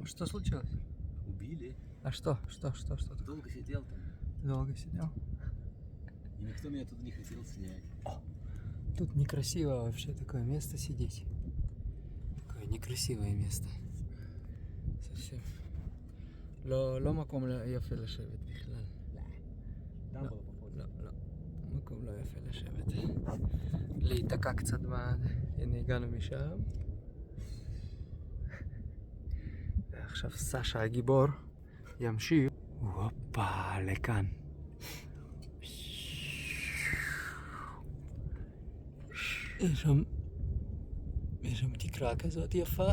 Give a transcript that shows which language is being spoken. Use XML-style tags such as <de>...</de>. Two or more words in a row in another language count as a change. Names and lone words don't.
<ru>Что случилось? Убили. А что? Что? Долго сидел там. Долго сидел? И никто меня тут не хотел снять. Тут некрасиво вообще такое место сидеть. Такое некрасивое место. Совсем.</ru> <he>לא מקום יפה לשבת בכלל.</he> <ru>Там было похоже.</ru> <he>לא. מקום לא יפה לשבת. להיתקע קצת הנה הגענו משם. ועכשיו סשה הגיבור ימשיך. הופה, לכאן. יש שם תקרה כזאת יפה.</he>